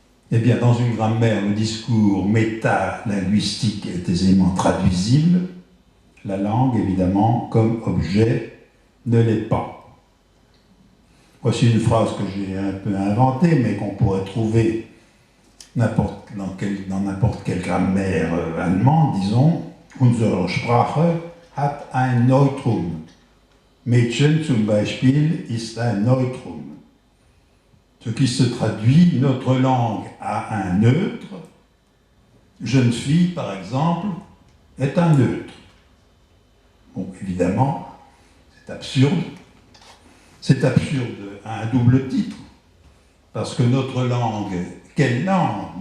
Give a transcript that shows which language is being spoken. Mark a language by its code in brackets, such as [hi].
[fr] Eh bien, dans une grammaire, le discours métalinguistique est aisément traduisible. La langue, évidemment, comme objet, ne l'est pas. Voici une phrase que j'ai un peu inventée, mais qu'on pourrait trouver dans n'importe quelle grammaire allemande, disons. [de] Unsere Sprache hat ein Neutrum. Mädchen zum Beispiel ist ein Neutrum. [fr] Ce qui se traduit, notre langue a un neutre. Jeune fille, par exemple, est un neutre. Bon, évidemment, c'est absurde. C'est absurde à un double titre, parce que notre langue, quelle langue?